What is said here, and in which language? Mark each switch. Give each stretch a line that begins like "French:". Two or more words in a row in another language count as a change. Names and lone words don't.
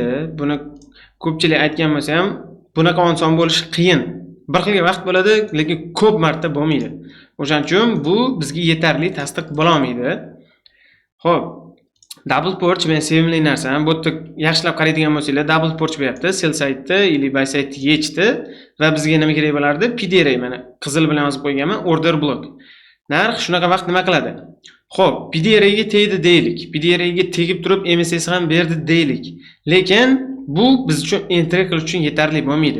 Uzbek: Buni ko'pchilik aytgan bo'lsa ham, bunaqa oson bo'lishi qiyin. Bir xilga vaqt bo'ladi, lekin ko'p marta bo'lmaydi. O'shaning uchun bu bizga yetarli tasdiq bo'la olmaydi. Xo'p,
English: double porch
Uzbek: men sevimli narsam. Bu yerda yaxshilab qaraydigan bo'lsanglar,
English: double porch
Uzbek: bo'lyapti.
English: Sell side
Uzbek: ili
English: buy side
Uzbek: yechdi va bizga nima kerak bo'lardi? PDR, mana qizil bilan yozib qo'yganman,
English: order block.
Uzbek: Narx shunaqa vaqt nima qiladi? Xo'p, PDR ga tegdi deylik. PDR ga tegib turib MSS ham berdi deylik. Lekin bu biz uchun entry qilish uchun yetarli bo'lmaydi.